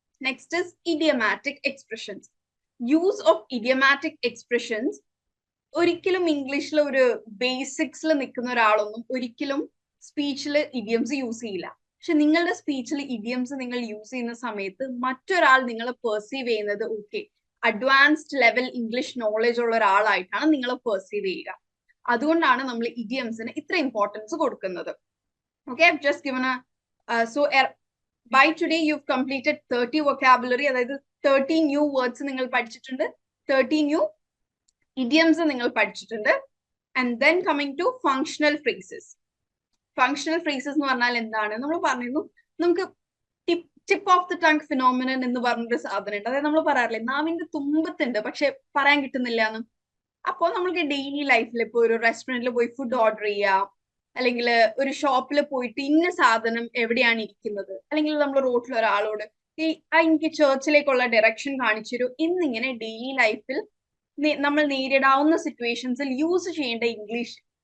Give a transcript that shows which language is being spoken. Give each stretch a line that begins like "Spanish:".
English: Next is idiomatic expressions.
Malayalam: Use of idiomatic expressions ഒരിക്കലും ഇംഗ്ലീഷിൽ ഒരു ബേസിക്സിൽ നിൽക്കുന്ന ഒരാളൊന്നും ഒരിക്കലും സ്പീച്ചിൽ ഇഡിയംസ് യൂസ് ചെയ്യില്ല. പക്ഷെ നിങ്ങളുടെ സ്പീച്ചിൽ ഇഡിയംസ് നിങ്ങൾ യൂസ് ചെയ്യുന്ന സമയത്ത് മറ്റൊരാൾ നിങ്ങളെ പെർസീവ് ചെയ്യുന്നത് okay advanced level English knowledge ഉള്ള ഒരാളായിട്ടാണ് നിങ്ങളെ പെർസീവ് ചെയ്യുക. അതുകൊണ്ടാണ് നമ്മൾ ഇഡിയംസിന് ഇത്ര ഇമ്പോർട്ടൻസ് കൊടുക്കുന്നത്.
English: okay, I've just given so by today you've completed 30 vocabulary, അതായത് 30 new words
Malayalam: നിങ്ങൾ പഠിച്ചിട്ടുണ്ട്,
English: 30 new idioms നിങ്ങൾ പഠിച്ചിട്ടുണ്ട്. And then coming to functional phrases.
Malayalam: Functional phrases എന്ന് പറഞ്ഞാൽ എന്താണ്? നമ്മൾ പറഞ്ഞിരുന്നു നമുക്ക് tip of the tongue phenomenon എന്ന് പറഞ്ഞൊരു സാധനം ഉണ്ട്. അതായത് നമ്മൾ പറയാറില്ലേ നാവിന്റെ തുമ്പത്തുണ്ട് പക്ഷെ പറയാൻ കിട്ടുന്നില്ല എന്ന്. അപ്പോൾ നമുക്ക് ഡെയിലി ലൈഫിൽ ഇപ്പോൾ ഒരു റെസ്റ്റോറൻറ്റിൽ പോയി ഫുഡ് ഓർഡർ ചെയ്യാം, അല്ലെങ്കിൽ ഒരു ഷോപ്പിൽ പോയിട്ട് ഇന്ന സാധനം എവിടെയാണ് ഇരിക്കുന്നത്, അല്ലെങ്കിൽ നമ്മൾ റോഡിൽ ഒരാളോട് എനിക്ക് ചേർച്ചിലേക്കുള്ള ഡയറക്ഷൻ കാണിച്ചു എന്നിങ്ങനെ ഡെയിലി ലൈഫിൽ നമ്മൾ നേരിടാവുന്ന സിറ്റുവേഷൻസിൽ യൂസ് ചെയ്യേണ്ട ഇംഗ്ലീഷ്